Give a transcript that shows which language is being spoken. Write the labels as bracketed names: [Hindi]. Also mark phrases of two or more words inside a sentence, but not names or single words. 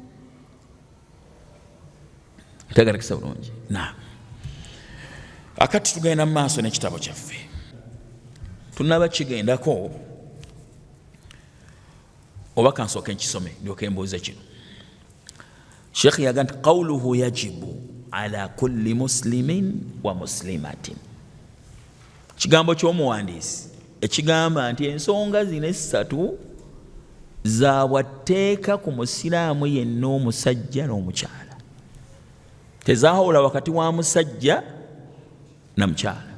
[Ganda] Ntegerekesa bulungi. Akati tugenda mu maaso n'ekitabo kyaffe, tunaba kigendako oba kansooka nkisome ndyoke mbuuze kino. Sheikh yaga nti [Arabic] قوله يجب على كل مسلم ومسلمة. [Ganda] Kigambo ky'omuwandiisi ekigamba nti ensonga zino essatu za bwatteeka ku musiraamu yenna omusajja n'omukyala, tezaawula wakati wa musajja na mukyala.